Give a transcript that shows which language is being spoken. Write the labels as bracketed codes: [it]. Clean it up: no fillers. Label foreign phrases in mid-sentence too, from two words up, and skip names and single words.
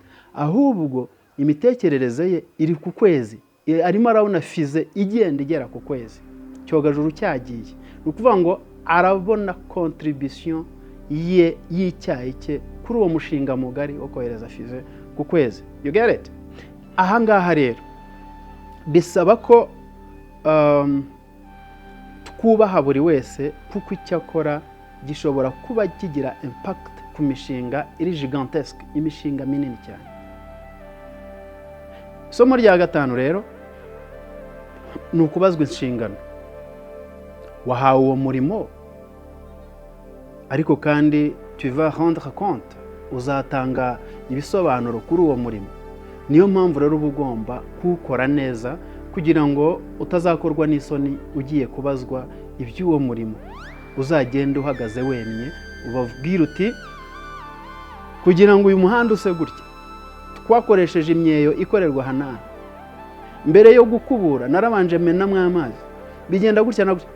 [rw] Ahubwo imitekerereze ye iri ku kwezi, arimo arabona fize igenda igera ku kwezi, cyogajuru cyagiye. Ni ukuvuga ngo arabona contribution ye y'icyayi cye kuri uwo mushinga mugari wo kohereza fize ku kwezi. [en] You get it? [rw] Aha ngaha rero bisaba ko twubaha buri wese, kuko icyo akora gishobora kuba kigira impact ku mishinga iri gigantesque, imishinga minini cyane. Isomo rya gatanu rero ni ukubazwa inshingano. Wahawe uwo murimo, ariko kandi [fr] tu vas rendre compte, [rw] uzatanga ibisobanuro kuri uwo murimo. Niyo mpamvu rero uba ugomba kuwukora neza, kugira ngo utazakorwa n'isoni ugiye kubazwa iby'uwo murimo. Uzagenda uhagaze wemye, ubabwira uti, kugira ngo uyu muhanda use gutya twakoresheje imyeyo ikorerwa hanana, mbere yo gukubura narabanje menamwe amazi, bigenda gutya na gutya.